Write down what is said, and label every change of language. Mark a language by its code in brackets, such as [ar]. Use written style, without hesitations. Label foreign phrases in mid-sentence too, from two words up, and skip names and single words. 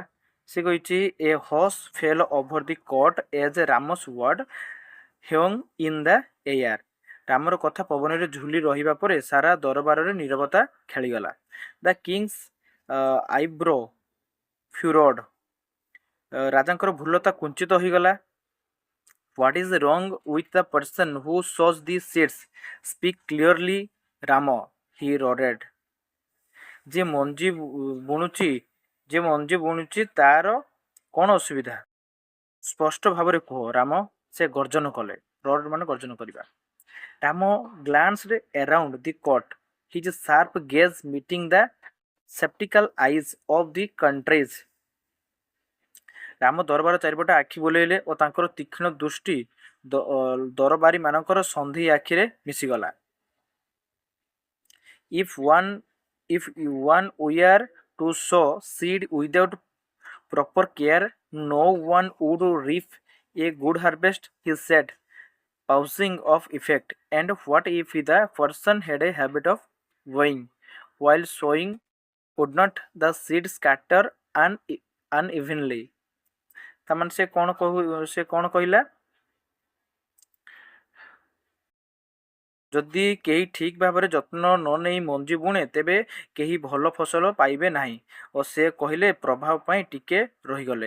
[or] ସେ କହିଛି [en] a hush fell over the court as Rama's words hung in the air. [or] ରାମର କଥା ପବନରେ ଝୁଲି ରହିବା ପରେ ସାରା ଦରବାରରେ ନୀରବତା ଖେଳିଗଲା। [en] the king's eyebrow furrowed, [or] ରାଜାଙ୍କର ଭ୍ରୁଲତା କୁଞ୍ଚିତ ହୋଇଗଲା। [en] What is wrong with the person who sows these seeds? Speak clearly, Rama, he roared. [or] ଯେ ମଞ୍ଜି ବୁଣୁଛି ତାର କ'ଣ ଅସୁବିଧା? ସ୍ପଷ୍ଟ ଭାବରେ କୁହ ରାମ, ସେ ଗର୍ଜନ କଲେ। ରୋଡ୍ ମାନେ ଗର୍ଜନ କରିବା। [en] ରାମ glanced around the court, his sharp gaze meeting the skeptical eyes of the countries. [or] ରାମ ଦରବାର ଚାରିପଟେ ଆଖି ବୁଲେଇଲେ ଓ ତାଙ୍କର ତୀକ୍ଷ୍ଣ ଦୃଷ୍ଟି ଦରବାରୀମାନଙ୍କର ସନ୍ଦେହୀ ଆଖିରେ ମିଶିଗଲା। [en] If one were to sow seed without proper care, no one would reap a good harvest, he said, pausing of effect. And what if the person had a habit of weighing while sowing? Would not the seed scatter unevenly? [or] ତାମାନେ ସେ କ'ଣ କହିଲା? ଯଦି କେହି ଠିକ୍ ଭାବରେ ଯତ୍ନ ନ ନେଇ ମଞ୍ଜି ବୁଣେ ତେବେ କେହି ଭଲ ଫସଲ ପାଇବେ ନାହିଁ। ଓ ସେ କହିଲେ ପ୍ରଭାବ ପାଇଁ ଟିକେ ରହିଗଲେ।